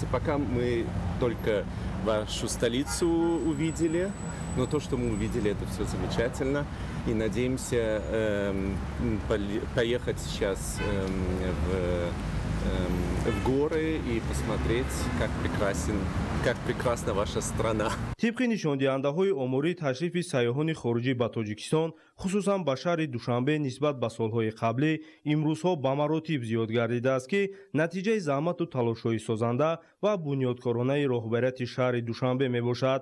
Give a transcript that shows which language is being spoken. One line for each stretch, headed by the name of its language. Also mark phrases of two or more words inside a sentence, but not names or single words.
Russian: Пока мы только вашу столицу увидели, но то, что мы увидели, это все замечательно. И надеемся поехать сейчас в горы и посмотреть, как прекрасна ваша страна.
Persian: طبق نشاندهنده‌های آماری تشریف سیاحان خارجی به تاجیکستان خصوصا به شهر دوشنبه نسبت به سالهای قبلی امروزها به مراتب زیاد گردیده است که نتیجه زحمت و تلاش‌های سازنده و بنیادکارانه رهبریت شهر دوشنبه میباشد.